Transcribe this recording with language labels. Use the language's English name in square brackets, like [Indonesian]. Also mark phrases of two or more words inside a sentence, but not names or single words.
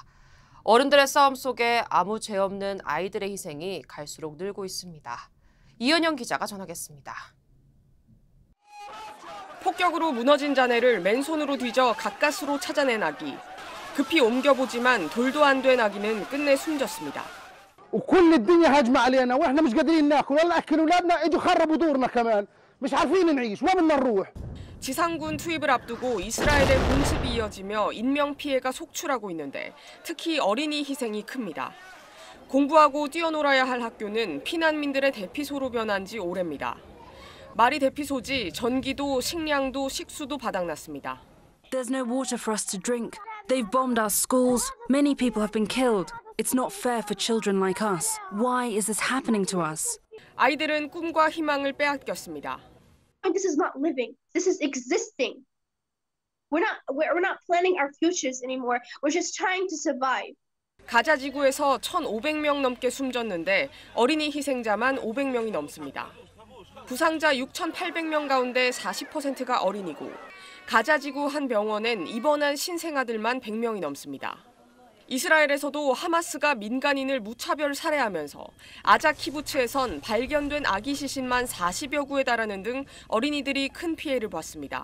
[Korean] 어른들의 싸움 속에 아무 죄 없는 아이들의 희생이 갈수록 늘고 있습니다. 이은영 기자가 전하겠습니다. 폭격으로 무너진 자네를 맨손으로 뒤져 가까스로 찾아낸 아기. 급히 옮겨보지만 돌도 안 된 아기는 끝내 숨졌습니다. [Arabic] وكل الدنيا هاجمة علينا واحنا مش قادرين ناكل ولا ناكل اولادنا اجوا خربوا دورنا كمان مش عارفين نعيش وين بدنا نروح. [Korean] 지상군 투입을 앞두고 이스라엘의 공습이 이어지며 인명 피해가 속출하고 있는데 특히 어린이 희생이 큽니다. 공부하고 뛰어놀아야 할 학교는 피난민들의 대피소로 변한 지 오래입니다. 말이 대피소지 전기도 식량도 식수도 바닥났습니다. [English] There's no water for us to drink. They've bombed our schools. Many people have been killed. It's not fair for children like us. Why is this happening to us? [Korean] 아이들은 꿈과 희망을 빼앗겼습니다. [English] This is not living. This is existing. We're not planning our futures anymore. We're just trying to survive. [Korean] 가자 지구에서 1,500명 넘게 숨졌는데 어린이 희생자만 500명이 넘습니다. 부상자 6,800명 가운데 40%가 어린이고 가자 지구 한 병원엔 입원한 신생아들만 100명이 넘습니다. 이스라엘에서도 하마스가 민간인을 무차별 살해하면서 아자 키부츠에선 발견된 아기 시신만 40여 구에 달하는 등 어린이들이 큰 피해를 봤습니다.